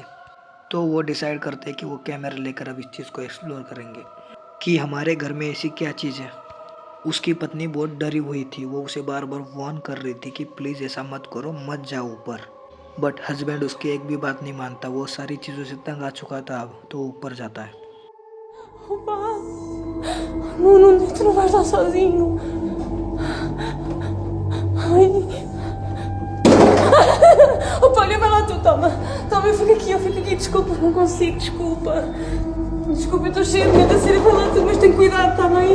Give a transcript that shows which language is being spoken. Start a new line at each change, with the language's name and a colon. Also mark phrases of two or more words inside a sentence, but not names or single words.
Hindi: तो वो डिसाइड करते हैं कि वो कैमरा लेकर अब इस चीज़ को एक्सप्लोर करेंगे कि हमारे घर में ऐसी क्या चीज़ है। उसकी पत्नी बहुत डरी हुई थी, वो उसे बार बार वार्न कर रही थी कि प्लीज़ ऐसा मत करो, मत जाओ ऊपर।
English: but husband
Hindi: उसकी एक भी बात नहीं मानता, वो सारी चीज़ों से तंग आ चुका था अब, तो ऊपर जाता है।
Portuguese: Opa! Não, tu não vais estar sozinho. Ai. Opa, olha, vai lá tu, toma. Toma, eu fico aqui, desculpa, não consigo, desculpa. Desculpa, eu estou cheia de medo a sério, vai lá tu, mas tem cuidado, está bem?